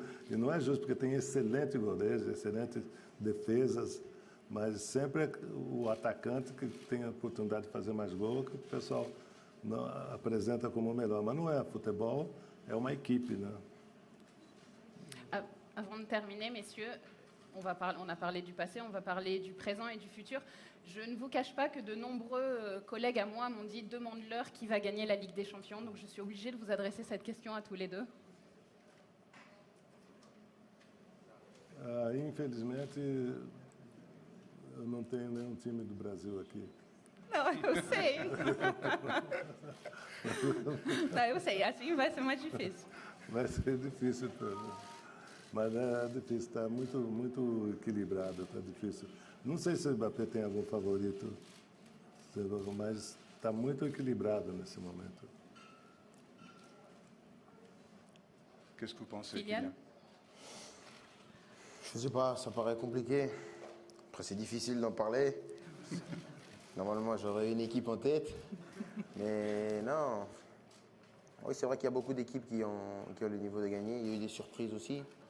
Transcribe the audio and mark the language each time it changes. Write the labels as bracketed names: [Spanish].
[Portuguese] E não é justo, porque tem excelentes goleiros, excelentes defesas, mas sempre é o atacante que tem a oportunidade de fazer mais gol que o pessoal não apresenta como o melhor. Mas não é. Futebol é uma equipe, né? [French] Avant de terminer, messieurs, on a parlé du passé, on va parler du présent et du futur. Je ne vous cache pas que de nombreux collègues à moi m'ont dit « demande-leur qui va gagner la Ligue des Champions ». Donc je suis obligée de vous adresser cette question à tous les deux. [Portuguese] Infelizmente, eu não tenho nenhum time do Brasil aqui. Não, eu sei. Não, eu sei, assim vai ser mais difícil. Vai ser difícil, mas é difícil, está muito equilibrado, está difícil. Não sei se o Mbappé tem algum favorito, mas está muito equilibrado nesse momento. [French] Qu'est-ce que vous pensez, Kylian? Kylian? Je sais pas, ça paraît compliqué. Après, c'est difficile d'en parler. Normalement, j'aurais une équipe en tête. Mais non. Oui, c'est vrai qu'il y a beaucoup d'équipes qui ont le niveau de gagner. Il y a eu des surprises aussi.